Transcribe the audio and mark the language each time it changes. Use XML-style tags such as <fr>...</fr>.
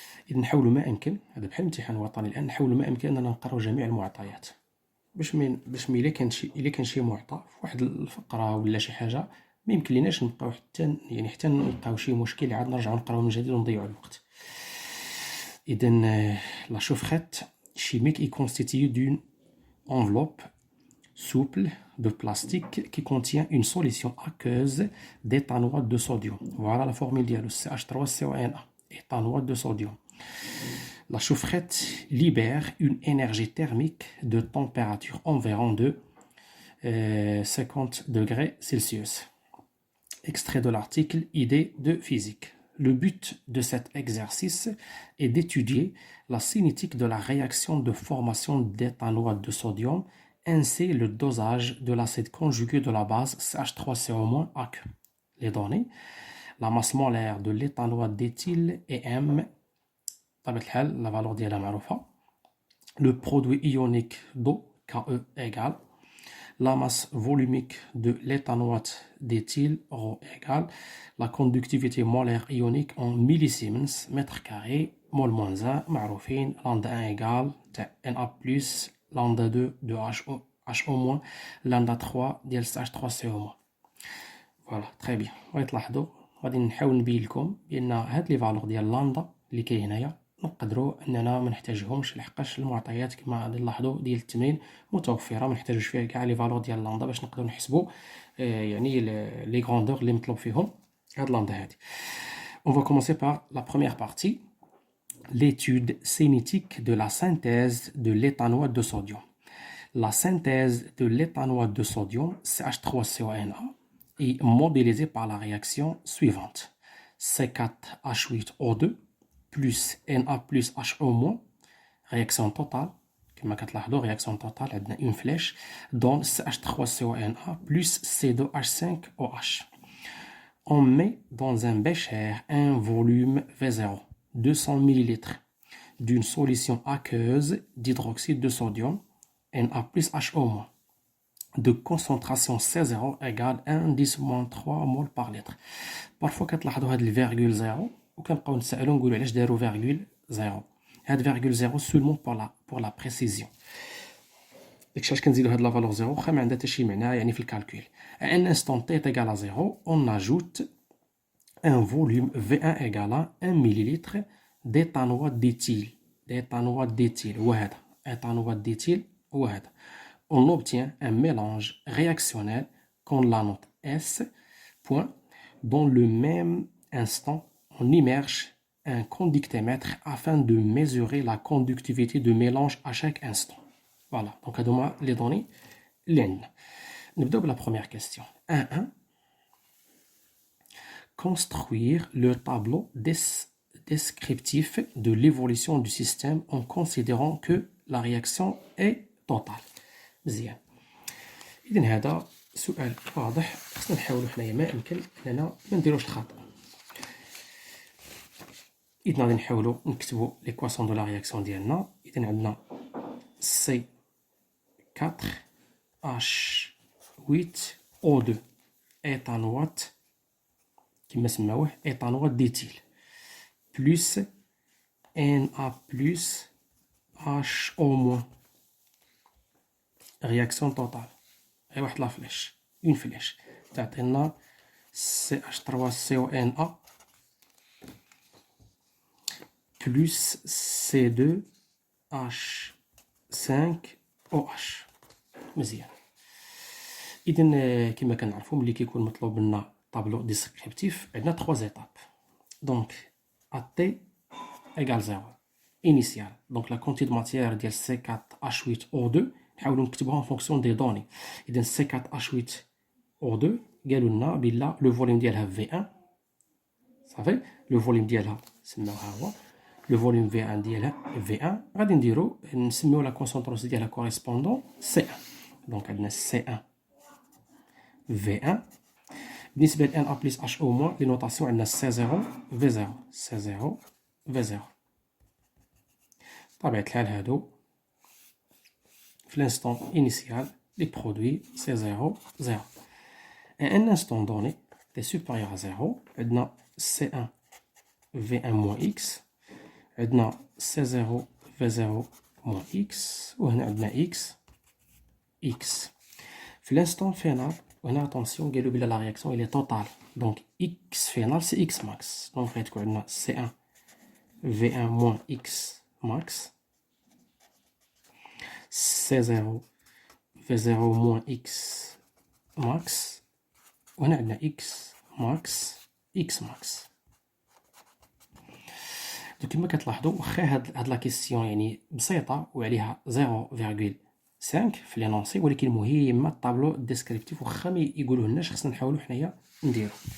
<ar>إذن نحاولوا ما أمكن، هذا بحال الامتحان الوطني الآن، نحاولوا ما أمكن أننا نقراو جميع المعطيات، باش إلا كان شي معطى في واحد الفقرة ولا شي حاجة ما يمكن ليناش نبقاو حتى نلقاو شي مشكل عاد نرجعو نقراو من جديد ونضيعوا الوقت.</ar> <fr>إذن لا chaufferette chimique est constituée d'une enveloppe souple de plastique qui contient une solution aqueuse d'éthanoate de sodium. Voilà la formule dialogue CH3CONA, éthanoate de sodium. La chaufferette libère une énergie thermique de température environ de 50 degrés Celsius. Extrait de l'article Idées de physique. Le but de cet exercice est d'étudier la cinétique de la réaction de formation d'éthanoate de sodium ainsi le dosage de l'acide conjugué de la base CH3CO- les données. La masse molaire de l'éthanoate d'éthyle est M. La valeur</fr> <ar>ديالها معروفة.</ar> <fr>Le produit ionique d'eau KE égale la masse volumique de l'éthanoate d'éthyle ρ égale la conductivité molaire ionique en millisiemens mètre carré.</fr> <ar>مول</ar> <fr>moins 1</fr> <ar>معروفين.</ar> <fr>lambda 1 égale Na plus lambda 2 de HO lambda 3 ديال CH3CO-. فوالا تري بيان.</fr> <ar>غادي تلاحظوا غادي نحاول نبين لكم بان هاد</ar> <fr>لي فالور</fr> <ar>ديال لامدا اللي كاين هنايا نقدروا اننا ما نحتاجهمش، لحقاش المعطيات كما غادي نلاحظوا ديال التمرين متوفره، ما نحتاجوش فيها كاع لي فالور ديال لامدا باش نقدروا نحسبوا يعني</ar> <fr>لي غروندور</fr> <ar>اللي مطلوب فيهم هاد لامدا هادي.</ar> <fr>On va commencer par la première partie, l'étude cinétique de la synthèse de l'éthanoate de sodium. La synthèse de l'éthanoate de sodium, CH3CONA, est modélisée par la réaction suivante. C4H8O2 plus Na plus HO-, réaction totale,</fr> <ar>كما كتلاحظوا</ar> <fr>réaction totale</fr> <ar>عندنا</ar> <fr>une flèche donne CH3CONA plus C2H5OH. On met dans un bécher un volume V0, 200 ml, d'une solution aqueuse d'hydroxyde de sodium, Na plus HO-, de concentration C0 égale 1,3 mol par litre. Parfois</fr> <ar>كتلاحظوا هاد الفيرغول زيرو وكنبقاو نسالوا نقولوا علاش داروا فيرغول زيرو. هاد فيرغول زيرو</ar> <fr>seulement pour la précision.</fr> <ar>داكشي علاش كنزيدوا هاد</ar> <fr>لا فالور زيرو</fr> <ar>واخا ما عندها حتى شي معنى يعني في الكالكول.</ar> <fr>À un instant t est égal à 0, on ajoute un volume V1 égal à 1 ml d'éthanoate d'éthyle. d'éthanoate d'éthyle</fr> <ar>هو هذا.</ar> <fr>éthanoate d'éthyle هو هذا. On obtient un mélange réactionnel qu'on la note S. Point. Dans le même instant, on immerge un conductémètre afin de mesurer la conductivité de mélange à chaque instant. Voilà, donc</fr> <ar>هادوما</ar> <fr>les données</fr> <ar>لين. نبداو بلا</ar> <fr>première question. 1. Construire le tableau descriptif de l'évolution du système en considérant que la réaction est totale.</fr> <ar>مزيان. إذن هذا سؤال واضح، خصنا نحاولوا حنايا ما أمكن أننا ما نديروش الخطأ. إذن غادي نحاولوا نكتبوا</ar> <fr>ليكواسيون دو لا رياكسيون</fr> <ar>ديالنا. إذن عندنا C4H8O2 éthanoate كما سماوه éthanoate d'éthyle plus Na plus HO-.</ar> <fr>réaction totale. Et</fr> <ar>واحد</ar> <fr>لا فليش une flèche</fr> <ar>تعطينا</ar> <fr>CH3CONA plus C2H5OH.</fr> <ar>مزيان. إذن كما كنعرفوا ملي كيكون مطلوب لنا</ar> <fr>طابلو ديسكريبتيف</fr> <ar>عندنا</ar> <fr>3 étapes. Donc AT égale 0 initial. Donc la quantité de matière ديال C4H8O2</fr> <ar>نحاولوا نكتبوها</ar> <fr>en fonction des données.</fr> <ar>إذن C4H8O2 قالوا لنا بلا</ar> <fr>لو فوليوم</fr> <ar>ديالها V1 صافي.</ar> <fr>لو فوليوم</fr> <ar>ديالها سماوها هو لو فوليوم V1 ديالها V1. غادي نديرو نسميو</ar> <fr>لا كونسونطراسيون</fr> <ar>ديالها كوريسبوندون C1. دونك عندنا C1 V1 بالنسبة ل Na plus HO-</ar> <fr>لي نوطاسيون</fr> <ar>عندنا C0 V0 C0 V0. بطبيعة الحال هادو في</ar> <fr>l'instant initial les produits c'est 0 0. À un instant donné est supérieur à 0</fr> <ar>عندنا C1 V1 moins X عندنا C0 V0 moins X وهنا عندنا X X. في l'instant final وهنا attention قالوا بلا</ar> <fr>la réaction elle est totale donc X final c'est X max</fr> <ar>donc غتكون عندنا C1 V1 moins X max C0 V0 moins X max وهنا عندنا X max X max. دونك كما كتلاحظوا واخا هاد</ar> <fr>لا كيسيون</fr> <ar>يعني بسيطه وعليها 0.5 في</ar> <fr>لينونسي</fr> <ar>ولكن مهمه</ar> <fr>الطابلو ديسكريبتيف</fr> <ar>واخا ما يقولوه لناش خصنا نحاولوا حنايا نديرو.</ar>